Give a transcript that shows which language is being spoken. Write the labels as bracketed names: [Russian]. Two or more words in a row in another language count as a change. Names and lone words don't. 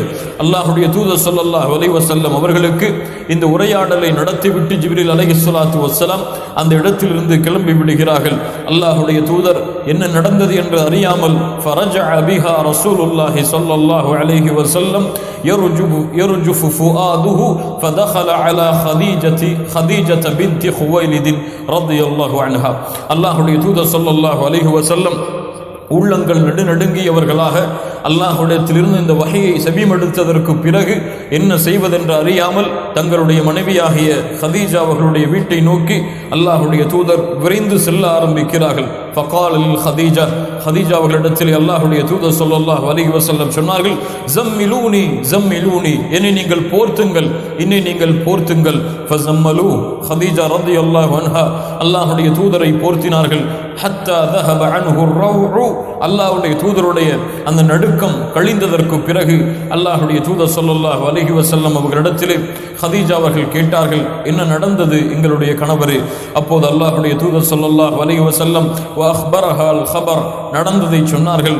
[Tamil] அல்லாஹ்வுடைய தூதர் [Arabic] صلى الله عليه وسلم [Tamil] அவர்களுக்கு இந்த உரையாடலை நடத்திவிட்டு ஜிப்ரீல் [Arabic] عليه الصلاة والسلام [Tamil] அந்த இடத்திலிருந்து கிளம்பி விடுகிறார்கள். அல்லாஹ்வுடைய தூதர் என்ன நடந்தது என்று அறியாமல் [Arabic] فرجع بها رسول الله صلى الله عليه وسلم يرجف فؤاده فدخل على خديجة بنت خويلد رضي الله عنها. [Tamil] அல்லாஹ்வுடைய தூதர் [Arabic] صلى الله عليه وسلم [Tamil] உள்ளங்கள் நடுநடுங்கியவர்களாக அல்லாஹ்விடத்திலிருந்து இந்த வஹையை செவிமடுத்ததற்கு பிறகு என்ன செய்வதென்று அறியாமல் தங்களுடைய மனைவியாகிய ஹதீஜா அவர்களுடைய வீட்டை நோக்கி அல்லாஹ்வுடைய தூதர் விரைந்து செல்ல ஆரம்பிக்கிறார்கள். [Arabic] فقال لخديجة [Tamil] ஹதீஜா அவர்களிடத்தில் அல்லாஹ்வுடைய தூதர் [Arabic] صلى الله عليه وسلم [Tamil] சொன்னார்கள், [Arabic] زملوني زملوني [Tamil] என்னை நீங்கள் போர்த்துங்கள், என்னை நீங்கள் போர்த்துங்கள். [Arabic] فزملوا خديجة رضي الله عنها [Tamil] அல்லாஹ்வுடைய தூதரை போர்த்தினார்கள். [Arabic] حتى ذهب عنه الروع [Tamil] அல்லாஹ்வுடைய தூதருடைய அந்த நடுக்கம் கழிந்ததற்கு பிறகு அல்லாஹ்வுடைய தூதர் [Arabic] صلى الله عليه وسلم [Tamil] அவர்களிடத்திலே ஹதீஜா அவர்கள் கேட்டார்கள், என்ன நடந்தது எங்களுடைய கணவரே? அப்போது அல்லாஹ்வுடைய தூதர் [Arabic] صلى الله عليه وسلم وأخبرها الخبر [Tamil] நடந்ததை சொன்னார்கள்.